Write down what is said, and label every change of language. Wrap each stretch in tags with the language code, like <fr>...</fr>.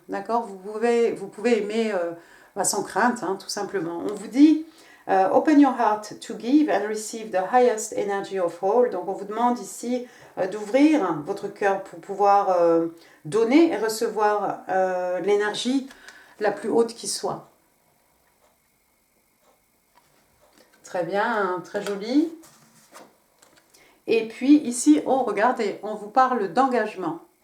<fr>D'accord, vous pouvez aimer sans crainte, hein, tout simplement. On vous dit...</fr> <en>open your heart to give and receive the highest energy of all.</en> <fr>Donc on vous demande ici d'ouvrir votre cœur pour pouvoir donner et recevoir l'énergie la plus haute qui soit. Très bien, hein, très joli. Et puis ici, oh regardez, on vous parle d'engagement.</fr>